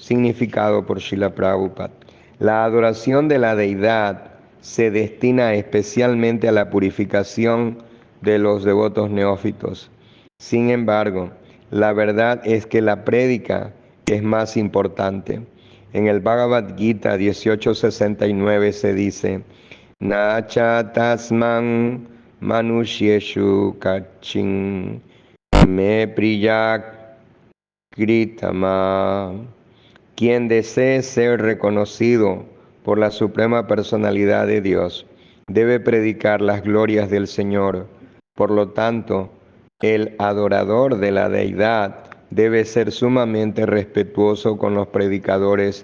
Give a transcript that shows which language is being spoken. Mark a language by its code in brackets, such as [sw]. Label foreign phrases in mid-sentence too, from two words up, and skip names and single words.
[es] Significado por Srila Prabhupada. La adoración de la deidad se destina especialmente a la purificación de los devotos neófitos. Sin embargo, la verdad es que la prédica es más importante. En el Bhagavad Gita 18:69 se dice: [sa] न च तस्मान् मनुष्येषु कश्चिन् मे प्रिय कृत्तमः. [es] Quien desee ser reconocido por la Suprema Personalidad de Dios debe predicar las glorias del Señor. Por lo tanto, el adorador de la deidad debe ser sumamente respetuoso con los predicadores.